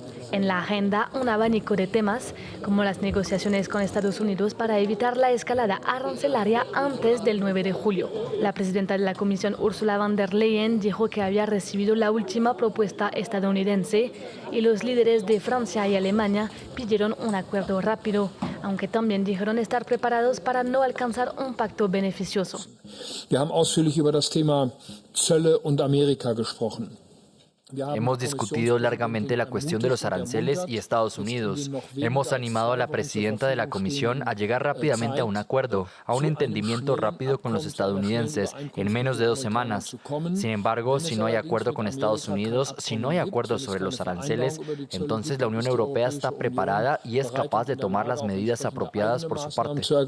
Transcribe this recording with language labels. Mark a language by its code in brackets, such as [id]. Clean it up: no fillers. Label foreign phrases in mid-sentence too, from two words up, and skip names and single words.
[es] En la agenda, un abanico de temas, como las negociaciones con Estados Unidos para evitar la escalada arancelaria antes del 9 de julio. La presidenta de la Comisión, Ursula von der Leyen, dijo que había recibido la última propuesta estadounidense y los líderes de Francia y Alemania pidieron un acuerdo rápido, aunque también dijeron estar preparados para no alcanzar un pacto beneficioso. [de] Wir haben ausführlich über das Thema Zölle und Amerika gesprochen. [es] Hemos discutido largamente la cuestión de los aranceles y Estados Unidos. Hemos animado a la presidenta de la Comisión a llegar rápidamente a un acuerdo, a un entendimiento rápido con los estadounidenses en menos de 2 semanas. Sin embargo, si no hay acuerdo con Estados Unidos, si no hay acuerdo sobre los aranceles, entonces la Unión Europea está preparada y es capaz de tomar las medidas apropiadas por su parte.